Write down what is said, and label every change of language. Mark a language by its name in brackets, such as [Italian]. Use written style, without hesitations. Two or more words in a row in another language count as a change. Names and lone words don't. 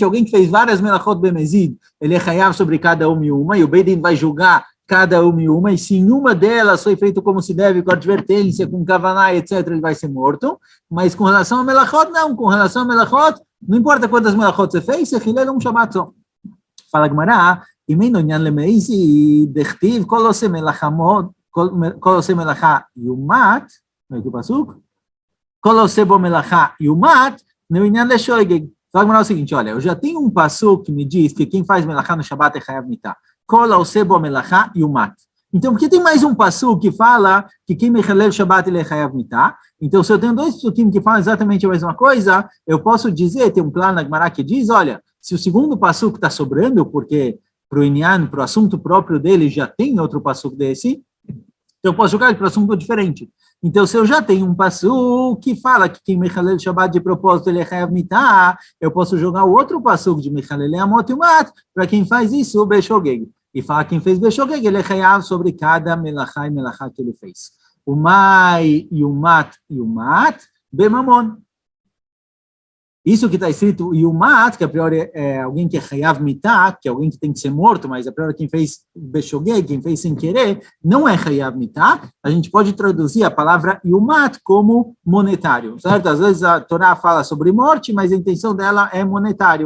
[Portuguese] Alguém que fez várias melachot bemezid, ele é chayav sobre cada uma e o Beidin vai julgar cada uma, e se em uma delas foi feito como se deve, com advertência, com kavaná, etc., ele vai ser morto. Mas com relação a melachot, não. Com relação a melachot, não importa quantas melachot você fez, você hilel um Shabbat só. Fala Gemara, [Hebrew] אם אין עניין למעיזי, דכתיב, כל עושה מלאכה יומת, ראיתי פסוק, כל עושה בו מלאכה יומת, no עניין לשוגג. [Portuguese] Fala Gemara o seguinte, olha, eu já tenho um pasuk que me diz que quem faz melachá no Shabbat é [Hebrew] חייב מיתה. [Portuguese] Kol עושה בו מלאכה יומת. Então, por que tem mais um pasuk que fala que quem mechalel Shabbat ele é [Hebrew] חייב מיתה? [Portuguese] Então, se eu tenho 2 pasukim que falam exatamente a mesma coisa, eu posso dizer, tem um plano na Gemara que diz, olha, se o segundo pasuk está sobrando, porque para o Inyan, para o assunto próprio dele, já tem outro passuco desse, então eu posso jogar para um assunto diferente. Então, se eu já tenho um passuco que fala que quem mechalel Shabbat de propósito ele é [Hebrew] חייב מיתה, [Portuguese] eu posso jogar o outro passuco de [Hebrew] מחלליה מות יומת [Portuguese] para quem faz isso, o beshogeg. E fala quem fez beshogeg, ele é chayav sobre cada melachá e melachá que ele fez. [Hebrew] ומאי יומת בממון. [Portuguese] Isso que está escrito yumat, que a priori é alguém que é [Hebrew] חייב מיתה, [Portuguese] que é alguém que tem que ser morto, mas a priori quem fez beshogeg, quem fez sem querer, não é [Hebrew] חייב מיתה. [Portuguese] A gente pode traduzir a palavra yumat como monetário, certo? Às vezes a Torá fala sobre morte, mas a intenção dela é monetário.